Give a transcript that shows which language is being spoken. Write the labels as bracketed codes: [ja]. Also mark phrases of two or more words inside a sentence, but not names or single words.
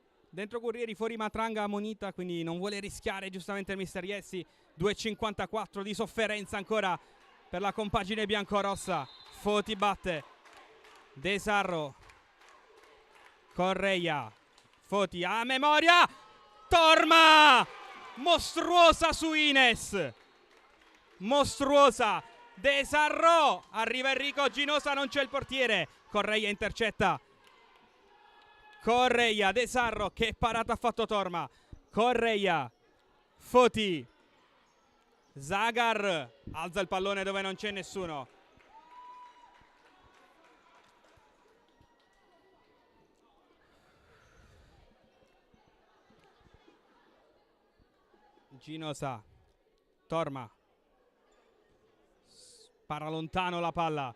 [it] Dentro Guerrieri, fuori Matranga, Monita, quindi non vuole rischiare giustamente il mister Iessi. 2,54 di sofferenza ancora per la compagine biancorossa. Foti batte. De Sarro. Correia. Foti a memoria. Torma! Mostruosa su Ines. Mostruosa. De Sarro. Arriva Enrico Ginosa, non c'è il portiere. Correia intercetta. Correia, De Sarro, che parata ha fatto Torma. Correia, Foti, Zagar, alza il pallone dove non c'è nessuno. Ginosa, Torma, spara lontano la palla.